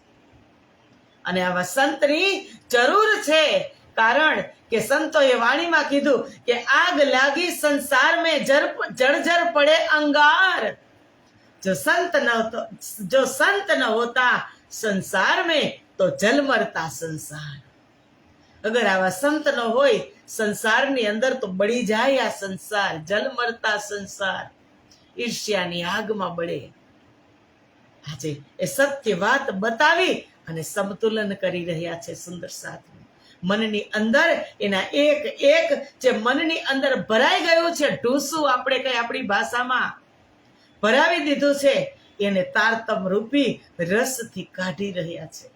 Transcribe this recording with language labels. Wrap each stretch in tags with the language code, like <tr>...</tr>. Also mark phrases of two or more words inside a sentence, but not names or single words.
<gu>અને આવા સંતની જરૂર છે, કારણ કે સંતોએ વાણીમાં કીધું કે</gu> <hi>आग लागी संसार में जर्जर पड़े अंगार. जो संत न होता संसार में तो जल मरता संसार.</hi> <gu>અગર આવા સંત ન હોય સંસારની અંદર તો બળી જાય આ સંસાર,</gu> <hi>जल मरता संसार,</hi> <gu>ઈર્ષ્યાની આગમાં બળે. આજે એ સત્ય વાત બતાવી અને સમતુલન કરી રહ્યા છે સુંદર સાધુ. મનની અંદર એના એક એક જે મનની અંદર ભરાઈ ગયું છે ઢૂસું, આપણે કઈ આપણી ભાષામાં ભરાવી દીધું છે, એને તારતમ રૂપી રસથી કાઢી રહ્યા છે.</gu>